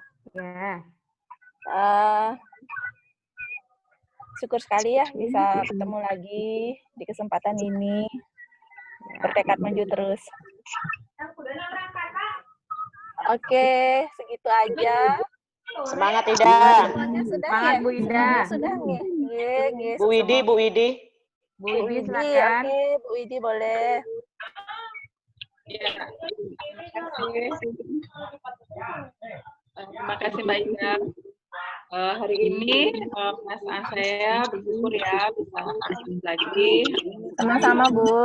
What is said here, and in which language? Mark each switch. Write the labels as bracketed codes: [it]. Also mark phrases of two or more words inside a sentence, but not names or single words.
[id] Ya. Syukur sekali ya bisa ketemu lagi di kesempatan ini. Bertekad maju terus. Oke, segitu aja. Semangat Ida. Semangat Bu Ida. Sudah nggih. Bu Widi. Bu Widi silakan. Oke, Bu Widi boleh. Terima kasih Mbak Ida. Hari ini Mas saya bersyukur ya bisa aktif lagi. Sama-sama Bu.